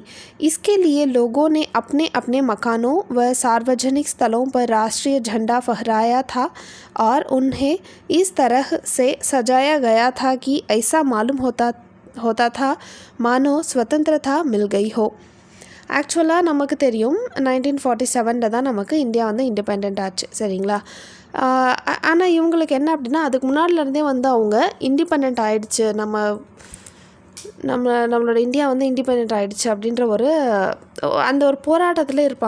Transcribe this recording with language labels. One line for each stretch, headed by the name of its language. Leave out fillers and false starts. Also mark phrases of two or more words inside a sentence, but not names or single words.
Hindi: इसके लिए लोगों ने अपने अपने मकानों व सार्वजनिक स्थलों पर राष्ट्रीय झंडा फहराया था और उन्हें इस तरह से सजाया गया था कि ऐसा मालूम होता था मानो स्वतंत्रता मिल गई हो.
Tamil: ஆக்சுவலாக நமக்கு தெரியும் 1947 தான் நமக்கு இந்தியா இண்டிபெண்ட் ஆச்சு. சரிங்களா? ஆனால் இவங்களுக்கு என்ன அப்படின்னா அதுக்கு முன்னாடிலேருந்தே அவங்க இண்டிபெண்ட் ஆகிடுச்சு, நம்மளோட இந்தியா இண்டிபெண்ட் ஆகிடுச்சு அப்படின்ற அந்த ஒரு போராட்டத்தில் இருப்பாங்க.